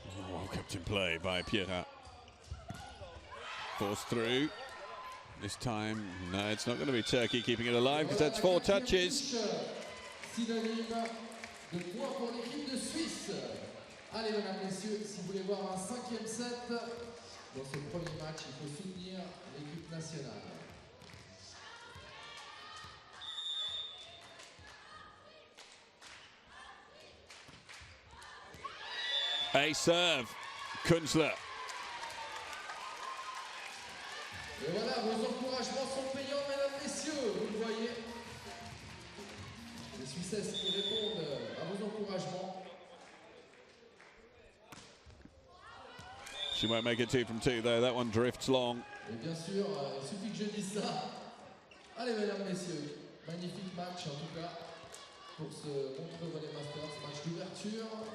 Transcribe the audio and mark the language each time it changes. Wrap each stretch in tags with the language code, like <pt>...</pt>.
<en>Well kept in play by Pieta. Force through. This time, no, it's not going to be Turkey keeping it alive because that's 4 touches.</en> <fr>Synonyme de points pour l'équipe de Suisse. Allez, mesdames, messieurs, si vous voulez voir un 5e set dans ce premier match, il faut soutenir l'équipe nationale.</fr> <en>A serve, Kunzler.</en> <fr>Et voilà, vos encouragements sont payants, mesdames, messieurs, vous le voyez. Les Suissesses qui répondent à vos encouragements.</fr> <en>She won't make it 2 from 2 though, that one drifts long.</en> <fr>Et bien sûr, il suffit que je dise ça. Allez, mesdames, messieurs, magnifique match en tout cas pour ce Montreux Volley Masters, match d'ouverture.</fr>